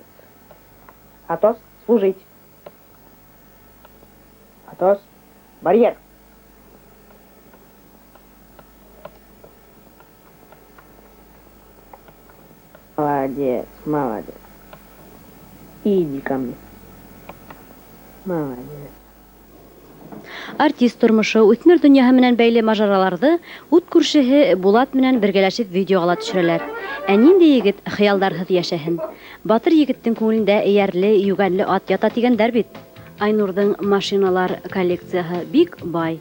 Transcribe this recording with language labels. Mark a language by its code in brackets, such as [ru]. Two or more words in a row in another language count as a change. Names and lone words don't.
[ru] Атос, служить. Атос, барьер. Молодец, молодец. Иди ко мне. Молодец. [ba] Артист тормышы үтмер дөньяһы менән бәйле мажараларҙы ут күршеһе Булат менән бергәләшеп видеоға ла төшөрәләр. Ә нинди егет хыялдарһыҙ йәшәһен? Батыр егеттең күңелендә эйәрле, йүгәнле ат ята тигәндәр бит. Айнурҙың машиналар коллекцияһы бик бай.